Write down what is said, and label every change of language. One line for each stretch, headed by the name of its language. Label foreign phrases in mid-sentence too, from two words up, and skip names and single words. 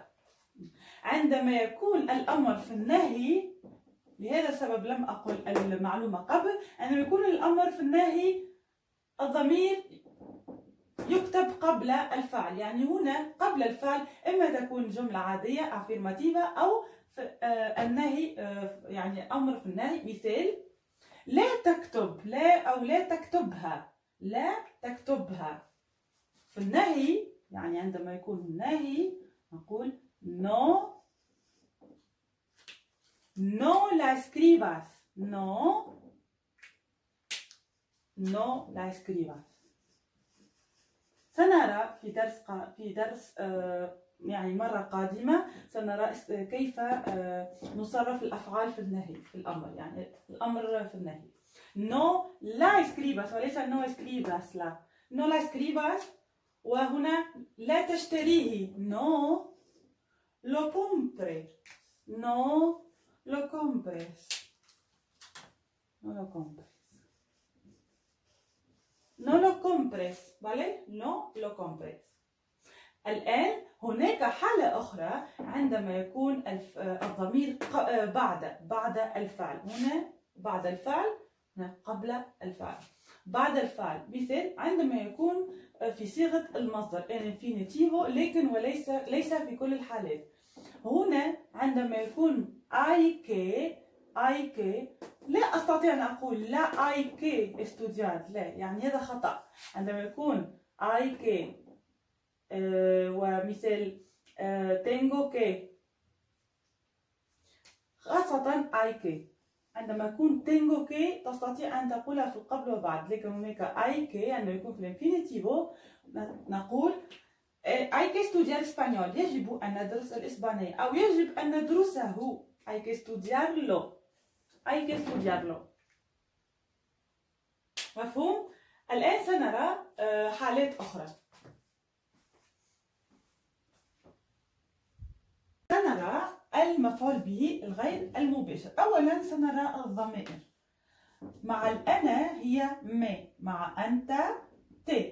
Arabic: عندما يكون الأمر في النهي، لهذا السبب لم أقل المعلومة قبل، عندما يكون الأمر في النهي الضمير يكتب قبل الفعل، يعني هنا قبل الفعل إما تكون جملة عادية افيرماتيفا أو النهي يعني أمر في النهي. مثال لا تكتب، لا أو لا تكتبها في النهي، يعني عندما يكون النهي نقول
Spanish: no la escribas، no no la escribas.
Arabic: سنرى في درس يعني مرة قادمة سنرى كيف نصرف الأفعال في النهي، في الأمر، يعني الأمر في النهي.
Spanish: no la escribas وليس no escribas، لا no la escribas.
Arabic: وهنا لا تشتريه
Spanish: no lo compres، no lo compres، no lo compres، no lo compres، ¿vale? no lo compres.
Arabic: الآن هناك حالة أخرى عندما يكون الضمير بعد الفعل. هنا بعد الفعل، هنا قبل الفعل، بعد الفعل. مثل عندما يكون في صيغة المصدر infinitive، لكن ليس في كل الحالات. هنا عندما يكون
Spanish: hay que
Arabic: لا أستطيع أن أقول لا
Spanish: hay que estudiar،
Arabic: لا، يعني هذا خطأ. عندما يكون
Spanish: hay que
Arabic: ومثل
Spanish: tengo que،
Arabic: خاصة
Spanish: hay que.
Arabic: عندما يكون
Spanish: tengo que
Arabic: تستطيع أن تقولها في القبل وبعد، لكن هناك
Spanish: hay que
Arabic: عندما يكون في الانفينيتيفو نقول
Spanish: hay que estudiar español،
Arabic: يجب أن ندرس الإسبانية، أو يجب أن ندرسه،
Spanish: hay que estudiarlo، hay que estudiarlo.
Arabic: مفهوم؟ الآن سنرى حالات أخرى. سنرى المفعول به الغير المباشر. أولا سنرى الضمائر. مع الأنا هي مي، مع أنت تي.